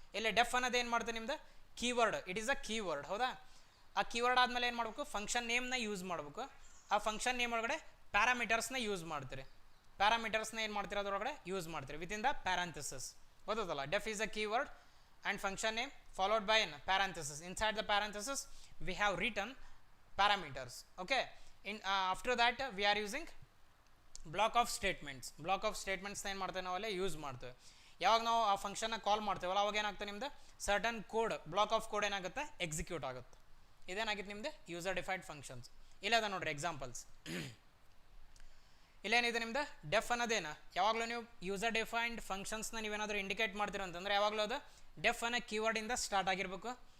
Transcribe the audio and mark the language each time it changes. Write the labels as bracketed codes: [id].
[kn] ಇಲ್ಲಿ ಡೆಫ್ ಅನ್ನೋದು ಏನು ಮಾಡ್ತೇವೆ ನಿಮ್ದು keyword, [en] It is a keyword. [kn] ಹೌದಾ, ಆ ಕೀವರ್ಡ್ ಆದಮೇಲೆ ಏನು ಮಾಡಬೇಕು ಫಂಕ್ಷನ್ ನೇಮ್ನ ಯೂಸ್ ಮಾಡಬೇಕು. ಆ ಫಂಕ್ಷನ್ ನೇಮ್ ಒಳಗಡೆ ಪ್ಯಾರಾಮೀಟರ್ಸ್ನ ಯೂಸ್ ಮಾಡ್ತೀರಿ. ಪ್ಯಾರಾಮೀಟರ್ಸ್ನ ಏನು ಮಾಡ್ತೀರಿ ಅದರೊಳಗಡೆ ಯೂಸ್ ಮಾಡ್ತೀರಿ [en] Within the parenthesis. [kn] ಗೊತ್ತದಲ್ಲ. [en] Def is a keyword and function name followed by an parenthesis. Inside the parenthesis we have return parameters. Okay, after that we are using block of statements. block of statements [kn] ಏನು ಮಾಡ್ತೇವೆ ನಾವಲ್ಲೇ use ಮಾಡ್ತೇವೆ. ಯಾವಾಗ ನಾವು ಆ ಫಂಕ್ಷನ್ನ ಕಾಲ್ ಮಾಡ್ತೇವಲ್ಲ ಅವಾಗ ಏನಾಗುತ್ತೆ ನಿಮ್ದು certain code block of code ಏನಾಗುತ್ತೆ ಎಕ್ಸಿಕ್ಯೂಟ್ ಆಗುತ್ತೆ. ಇದೇನಾಗಿತ್ತು ನಿಮ್ದು ಯೂಸರ್ ಡಿಫೈನ್ಡ್ ಫಂಕ್ಷನ್ಸ್. ಇಲ್ಲದ ನೋಡ್ರಿ ಎಕ್ಸಾಂಪಲ್ಸ್. ಇಲ್ಲೇನಿದೆ ನಿಮ್ದು ಡೆಫ್ ಅನ್ನೋದೇನು, ಯಾವಾಗಲೂ ನೀವು ಯೂಸರ್ ಡಿಫೈನ್ಡ್ ಫಂಕ್ಷನ್ಸ್ನ ನೀವೇನಾದರೂ ಇಂಡಿಕೇಟ್ ಮಾಡ್ತೀರ ಅಂತಂದರೆ ಯಾವಾಗಲೂ ಅದು ಡೆಫ್ ಅನ್ನೋ ಕೀವರ್ಡಿಂದ ಸ್ಟಾರ್ಟ್ ಆಗಿರಬೇಕು.